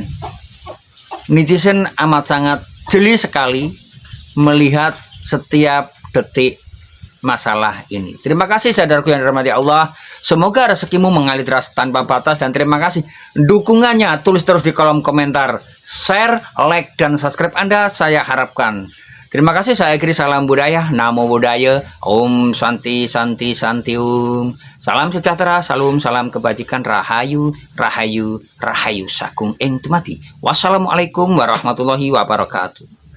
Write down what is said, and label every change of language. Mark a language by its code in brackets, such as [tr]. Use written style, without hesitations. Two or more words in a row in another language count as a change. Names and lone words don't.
[id] Netizen amat sangat jeli sekali melihat setiap detik masalah ini. Terima kasih saudaraku yang dirahmati Allah. Semoga rezekimu mengalir deras tanpa batas, dan terima kasih dukungannya. Tulis terus di kolom komentar, share, like, dan subscribe Anda saya harapkan. Terima kasih, saya akhiri salam budaya, [pi] namo buddhaya, [sa] om santi santi santi om. [jv] Salam sejahtera, salam kebajikan, rahayu, rahayu, rahayu sakung ing tumati. [ar] والسلام عليكم ورحمة الله وبركاته.